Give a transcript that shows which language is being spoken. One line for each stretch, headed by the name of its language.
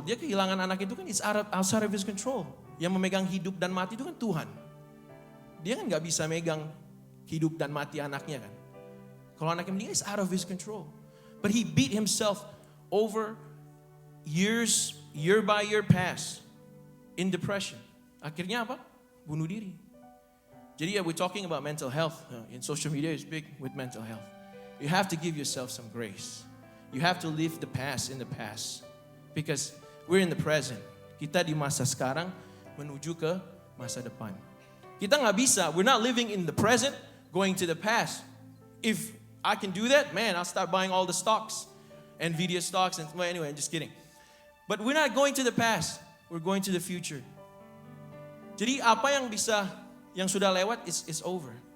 Indonesian: Dia kehilangan anak itu kan
English: it's outside of his control.
Indonesian: Yang memegang hidup dan mati itu kan Tuhan. Dia kan nggak bisa megang hidup dan mati anaknya kan. Kalau anaknya meninggal,
English: it's out of his control. But he beat himself over year by year pass in depression.
Indonesian: Akhirnya apa? Bunuh diri.
English: Jadi we're talking about mental health. In social media is big with mental health. You have to give yourself some grace. You have to leave the past in the past. Because we're in the present.
Indonesian: Kita di masa sekarang menuju ke masa depan. Kita nggak bisa,
English: we're not living in the present, going to the past. If I can do that, man, I'll start buying all the stocks. Nvidia stocks, and well, anyway, I'm just kidding. But we're not going to the past, we're going to the future.
Indonesian: Jadi apa yang sudah lewat
English: is over.